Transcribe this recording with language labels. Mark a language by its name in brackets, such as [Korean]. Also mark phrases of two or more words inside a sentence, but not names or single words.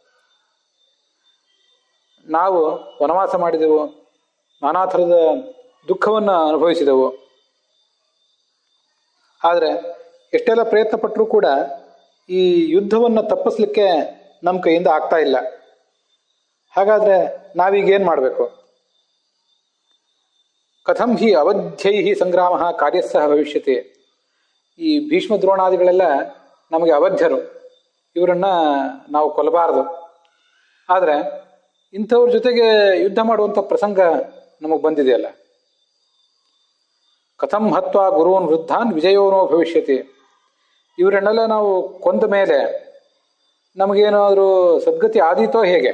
[Kannada] ನಾವು ವನವಾಸ ಮಾಡಿದೆವು, ನಾನಾ ಥರದ ದುಃಖವನ್ನು ಅನುಭವಿಸಿದೆವು. ಆದರೆ ಎಷ್ಟೆಲ್ಲ ಪ್ರಯತ್ನ ಪಟ್ಟರೂ ಕೂಡ ಈ ಯುದ್ಧವನ್ನು ತಪ್ಪಿಸ್ಲಿಕ್ಕೆ ನಮ್ಮ ಕೈಯಿಂದ ಆಗ್ತಾ ಇಲ್ಲ. ಹಾಗಾದರೆ ನಾವೀಗೇನು ಮಾಡಬೇಕು? [Sanskrit] ಕಥಂ ಹಿ ಅವಧ್ಯೈ ಸಂಗ್ರಾಮ ಕಾರ್ಯಸ್ಸಹ ಭವಿಷ್ಯತಿ. [Kannada] ಈ ಭೀಷ್ಮ ದ್ರೋಣಾದಿಗಳೆಲ್ಲ ನಮಗೆ ಅವಧ್ಯರು, ಇವರನ್ನ ನಾವು ಕೊಲ್ಲಬಾರದು. ಆದರೆ ಇಂಥವ್ರ ಜೊತೆಗೆ ಯುದ್ಧ ಮಾಡುವಂಥ ಪ್ರಸಂಗ ನಮಗೆ ಬಂದಿದೆಯಲ್ಲ. [Sanskrit] ಕಥಂ ಹತ್ವಾ ಗುರುವನ್ ವೃದ್ಧಾನ್ ವಿಜಯೋನೋ ಭವಿಷ್ಯತಿ. [Kannada] ಇವರನ್ನೆಲ್ಲ ನಾವು ಕೊಂದ ಮೇಲೆ ನಮಗೇನಾದರೂ ಸದ್ಗತಿ ಆದೀತೋ ಹೇಗೆ?